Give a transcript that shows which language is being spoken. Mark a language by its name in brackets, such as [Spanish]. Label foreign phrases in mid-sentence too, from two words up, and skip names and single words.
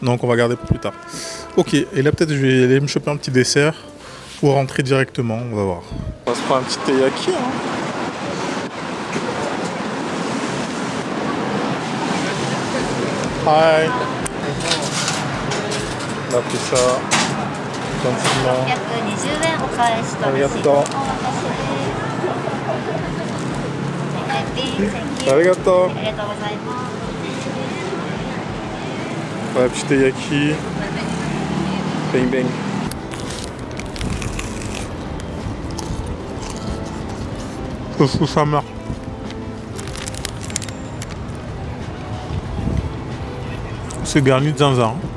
[French] Non, qu'on va garder pour plus tard. Ok, et là peut-être je vais aller me choper un petit dessert ou rentrer directement, on va voir. On va se prendre un petit teiyaki. Hein. Hi. On a pris ça. Gentiment. [Japanese] 620 円お返しとレシートお渡しです。ありがとう。ありがとうございます。 [French] Ouais, petit teiyaki. Bang bang. Sous sa marque. C'est garni de zinzin.